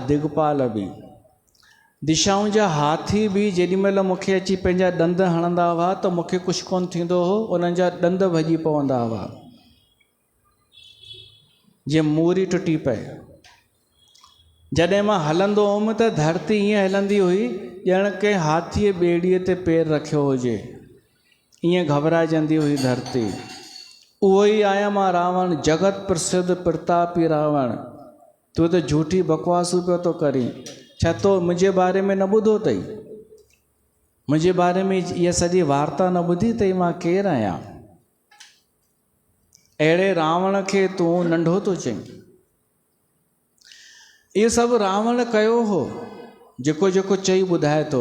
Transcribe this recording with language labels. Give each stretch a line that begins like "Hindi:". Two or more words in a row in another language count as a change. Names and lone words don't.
Sindhi: दिगपाल बि, दिशाऊं जा हाथी बि जेॾी महिल मूंखे अची पंहिंजा ॾंद हणंदा हुआ त मूंखे कुझु कोन थींदो हो, उन्हनि जा ॾंद भॼी पवंदा हुआ जीअं मूरी टुटी पए। जॾहिं मां हलंदो हुउमि त धरती ईअं हलंदी हुई ॼण के हाथीअ ॿेड़ीअ ते पेर रखियो हुजे, ईअं घबराइजंदी हुई धरती। उहो ई आहियां मां रावण, जगत प्रसिद्ध प्रतापी रावण। तूं त झूठी बकवासूं पियो थो करी। छा तो मुंहिंजे बारे में न ॿुधो अथई? मुंहिंजे बारे में इहा सॼी वार्ता न ॿुधी अथई? मां केरु आहियां? अहिड़े रावण खे तूं नंढो थो चईं। इहो सभु रावण कयो हो, जेको जेको चई ॿुधाए थो।